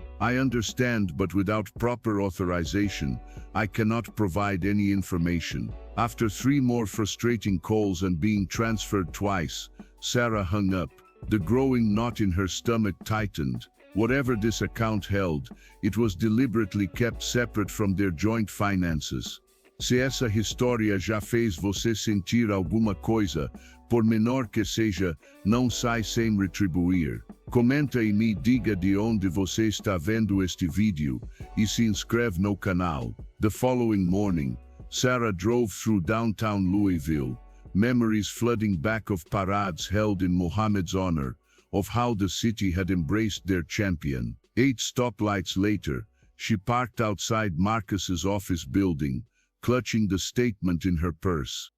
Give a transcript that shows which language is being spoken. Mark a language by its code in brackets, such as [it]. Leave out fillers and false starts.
[en] I understand, but without proper authorization, I cannot provide any information. After 3 more frustrating calls and being transferred twice, Sarah hung up. The growing knot in her stomach tightened. Whatever this account held, it was deliberately kept separate from their joint finances. [pt] Se essa história já fez você sentir alguma coisa, por menor que seja, não sai sem retribuir. Comenta e me diga de onde você está vendo este vídeo, e se inscreve no canal. [en] The following morning, Sarah drove through downtown Louisville, memories flooding back of parades held in Muhammad's honor, of how the city had embraced their champion. 8 stoplights later, she parked outside Marcus's office building, clutching the statement in her purse.